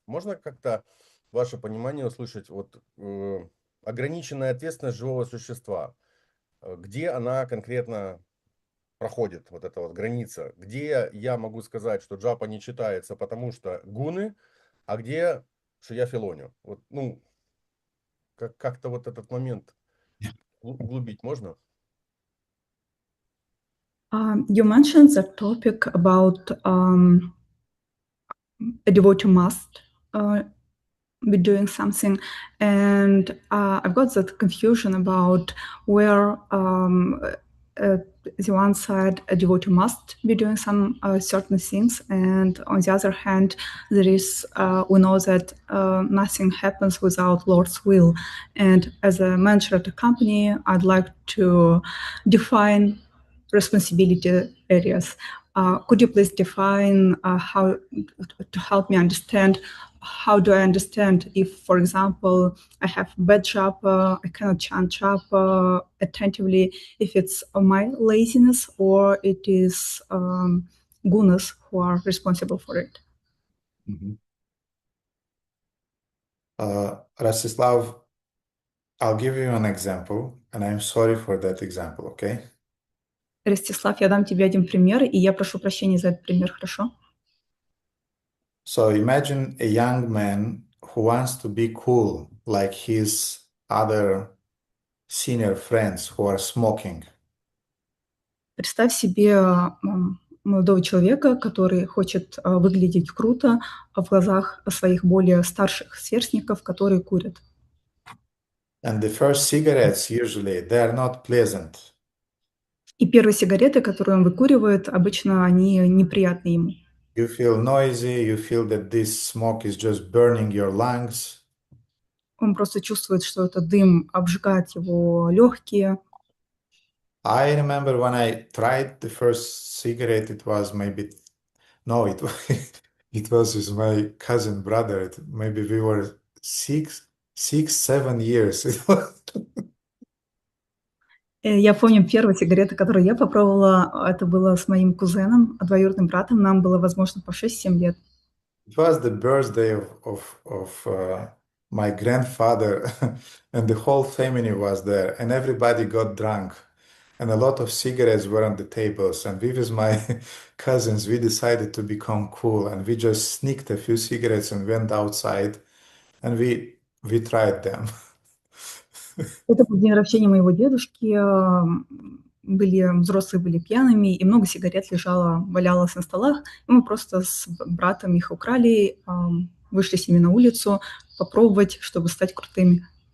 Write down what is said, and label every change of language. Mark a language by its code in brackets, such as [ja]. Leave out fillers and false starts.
[ru] Можно как-то ваше понимание услышать, вот ограниченная ответственность живого существа, где она конкретно проходит, вот эта вот граница, где я могу сказать, что джапа не читается, потому что гуны, а где, что я филоню. Вот, ну, как-то вот этот момент углубить можно? [en] You mentioned the topic about a devotee must be doing something, and I've got that confusion about where the one side a devotee must be doing some certain things, and on the other hand there is we know that nothing happens without Lord's will, and as a manager at a company I'd like to define responsibility areas. Could you please define how to help me understand how do I understand if, for example, I have bad japa, I cannot chant japa attentively, if it's my laziness or it is gunas who are responsible for it? Rastislav, I'll give you an example, and I'm sorry for that example, okay? [ru] Ростислав, я дам тебе один пример, и я прошу прощения за этот пример, хорошо? [en] So imagine a young man who wants to be cool like his other senior friends who are smoking. [ru] Представь себе молодого человека, который хочет выглядеть круто в глазах своих более старших сверстников, которые курят. [en] And the first cigarettes usually they are not pleasant. [ru] И первые сигареты, которые он выкуривает, обычно они неприятны ему. [en] You feel noisy, you feel that this smoke is just burning your lungs. [ru] Он просто чувствует, что этот дым обжигает его легкие. [en] I remember when I tried the first cigarette, it was maybe, no, it was with my cousin brother. Maybe we were 7 years. [ru] Я помню первые сигареты, которые я попробовала, это было с моим кузеном, двоюродным братом, нам было, возможно, по 6-7 лет. [en] It was the birthday of my grandfather, and the whole family was there, and everybody got drunk, and a lot of cigarettes were on the tables, and we with my cousins, we decided to become cool, and we just sneaked a few cigarettes and went outside, and we tried them. [ru] Это был день рождения моего дедушки, взрослые были пьяными, и много сигарет валялось на столах, и мы просто с братом их украли, вышли с ними на улицу, попробовать, чтобы стать крутыми.